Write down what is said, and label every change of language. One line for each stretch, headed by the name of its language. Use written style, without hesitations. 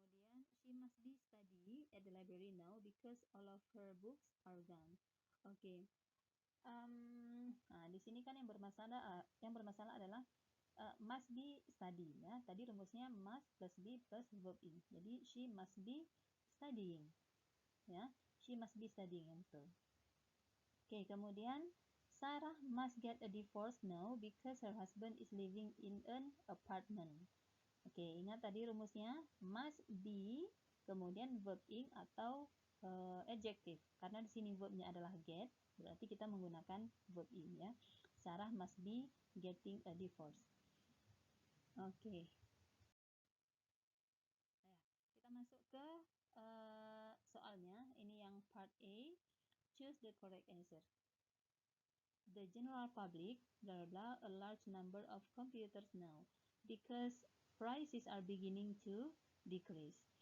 Indonesian: Kemudian
English: she must be study at the library now because all of her books are gone.
Indonesian: Oke. Nah, di sini kan yang bermasalah adalah must be study ya. Tadi rumusnya must plus be plus verb ing.
English: Jadi she must be studying. Ya, she must be studying
Indonesian: yang betul. Oke, kemudian
English: Sarah must get a divorce now because her husband is living in an apartment.
Indonesian: Oke, ingat tadi rumusnya must be, kemudian verb ing atau adjective. Karena di sini verbnya adalah get, berarti kita menggunakan verb ing ya.
English: Sarah must be getting a divorce. Oke.
Indonesian: Nah, kita masuk ke soalnya. Ini yang part A.
English: Choose the correct answer. The general public, blah, blah, a large number of computers now because prices are beginning to decrease.